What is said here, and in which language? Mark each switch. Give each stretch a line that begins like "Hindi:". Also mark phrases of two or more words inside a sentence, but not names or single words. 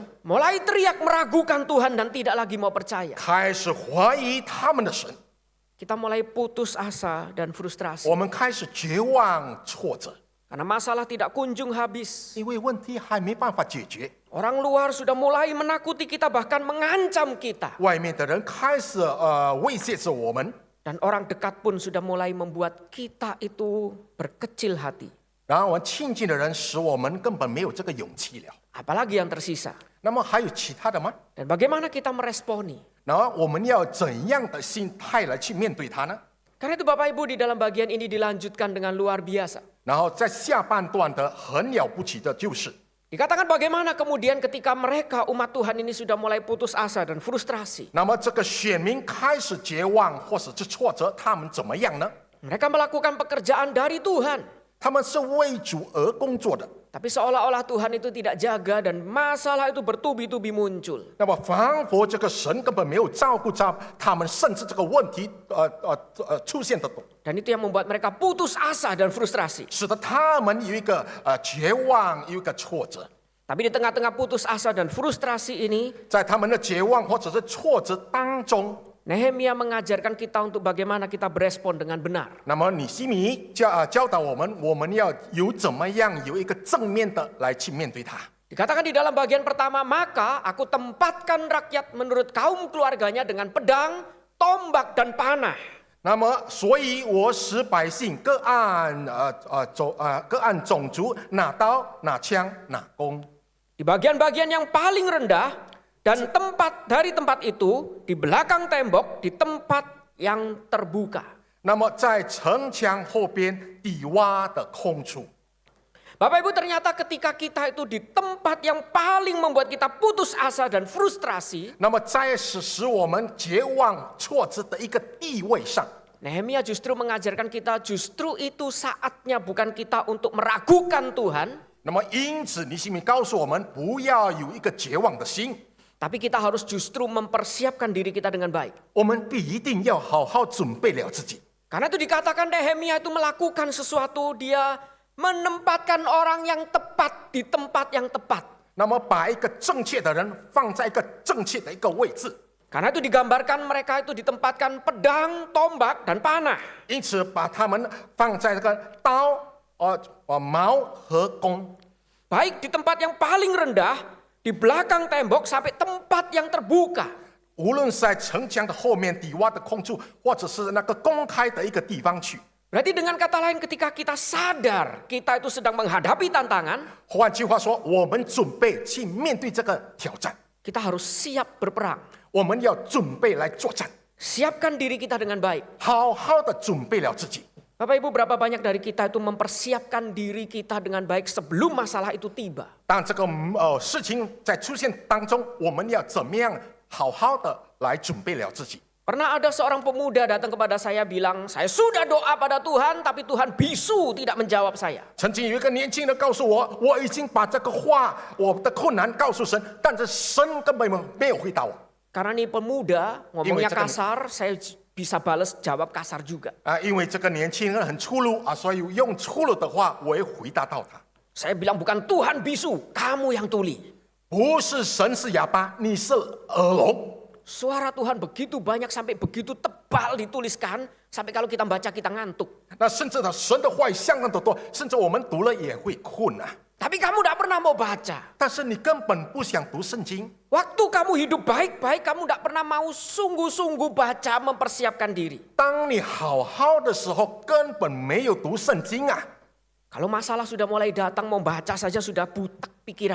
Indonesian: Mulai teriak meragukan Tuhan dan tidak lagi mau percaya.
Chinese: 开始怀疑他们的神。
Indonesian: Kita mulai putus asa dan frustrasi.
Chinese: 我们开始绝望挫折，
Indonesian: Karena masalah tidak kunjung habis.
Chinese: 因为问题还没办法解决。
Indonesian: Orang luar sudah mulai menakuti kita, bahkan mengancam kita.
Chinese: 外面的人开始威胁着我们，
Indonesian: Dan orang dekat pun sudah mulai membuat kita itu berkecil hati.
Chinese: 然后我们亲近的人使我们根本没有这个勇气了。
Indonesian: Apalagi yang tersisa.
Chinese: 那么还有其他的吗？
Indonesian: Dan bagaimana kita meresponi?
Chinese: 然后我们要怎样的心态来去面对它呢？
Indonesian: Karena itu Bapak Ibu, di dalam bagian ini dilanjutkan dengan luar biasa.
Chinese: 然后在下半段的很了不起的就是，
Indonesian: Dikatakan bagaimana kemudian ketika mereka umat Tuhan ini sudah mulai putus asa dan frustrasi.
Chinese: 那么这个选民开始绝望或者是挫折，他们怎么样呢？
Indonesian: Mereka melakukan pekerjaan dari Tuhan.
Chinese: 他们是为主而工作的。
Indonesian: Tapi seolah-olah Tuhan itu tidak jaga dan masalah itu bertubi-tubi muncul.
Chinese: 那么仿佛这个神根本没有照顾他们，甚至这个问题出现的多，
Indonesian: Dan itu yang membuat mereka putus asa dan frustrasi.
Chinese: 使得他们有一个绝望，有一个挫折。
Indonesian: Tapi di tengah-tengah putus asa dan frustrasi ini,
Chinese: 在他们的绝望或者是挫折当中，
Indonesian: Nehemia mengajarkan kita untuk bagaimana kita berespon dengan benar.
Chinese: 那么尼希米教导我们，我们要有怎么样有一个正面的来去面对它。
Indonesian: Dikatakan di dalam bagian pertama, maka aku tempatkan rakyat menurut kaum keluarganya dengan pedang, tombak, dan panah.
Chinese: 那么，所以我使百姓各按种族拿刀、拿枪、拿弓。
Indonesian: Di bagian-bagian yang paling rendah dan dari tempat itu di belakang tembok, di tempat yang terbuka.
Chinese: 那么在城墙后边底洼的空处，
Indonesian: Bapak Ibu, ternyata ketika kita itu di tempat yang paling membuat kita putus asa dan frustrasi,
Chinese: 那么在使我们绝望挫折的一个地位上，
Indonesian: Nehemia justru mengajarkan kita justru itu saatnya bukan kita untuk meragukan Tuhan,
Chinese: 那么因此尼希米告诉我们，不要有一个绝望的心，
Indonesian: tapi kita harus justru mempersiapkan diri kita dengan baik.
Chinese: 我们必定要好好准备了自己。
Indonesian: Karena itu dikatakan Nehemia itu melakukan sesuatu, dia menempatkan orang yang tepat di tempat yang tepat.
Chinese: 那么把一个正确的人放在一个正确的一个位置，
Indonesian: Karena itu digambarkan mereka itu ditempatkan pedang, tombak, dan panah.
Chinese: 因此把他们放在这个刀、矛和弓，
Indonesian: Baik di tempat yang paling rendah, di belakang tembok sampai tempat yang terbuka.
Chinese: 无论是在城墙的后面底洼的空处，或者是那个公开的一个地方去。
Indonesian: Berarti dengan kata lain ketika kita sadar kita itu sedang menghadapi tantangan,
Chinese: 换句话说，我们准备去面对这个挑战，
Indonesian: kita harus siap berperang.
Chinese: 我们要准备来作战，
Indonesian: Siapkan diri kita dengan baik.
Chinese: 好好的准备了自己。
Indonesian: Bapak Ibu, berapa banyak dari kita itu mempersiapkan diri kita dengan baik sebelum masalah itu tiba?
Chinese: 当这个事情在出现当中，我们要怎么样好好的来准备了自己？
Indonesian: Pernah ada seorang pemuda datang kepada saya bilang, saya sudah doa pada Tuhan, tapi Tuhan bisu tidak menjawab saya.
Chinese: 曾经有一个年轻人告诉我，我已经把这个话，我的困难告诉神，但是神根本没有回答我。
Indonesian: Karena ini pemuda, ngomongnya Ini cekan- kasar, saya bisa balas jawab kasar juga.
Chinese: 因为这个年轻人很粗鲁所以用粗鲁的话，我也回答到他。
Indonesian: Saya bilang bukan Tuhan bisu, kamu yang tuli.
Chinese: 不是神是哑巴，你是耳聋。
Indonesian: Suara Tuhan begitu banyak sampai begitu tebal dituliskan, sampai kalau kita baca kita ngantuk.
Chinese: 那甚至呢，神的话语相当的多，甚至我们读了也会困啊。
Indonesian: Tapi kamu tidak pernah mau baca.
Chinese: 但是你根本不想读圣经，
Indonesian: Waktu kamu hidup baik-baik, kamu tidak pernah mau sungguh-sungguh baca, mempersiapkan diri.
Chinese: 当你好好的时候，根本没有读圣经啊。
Indonesian: Kalau masalah sudah mulai datang, mau baca saja sudah butak pikiran.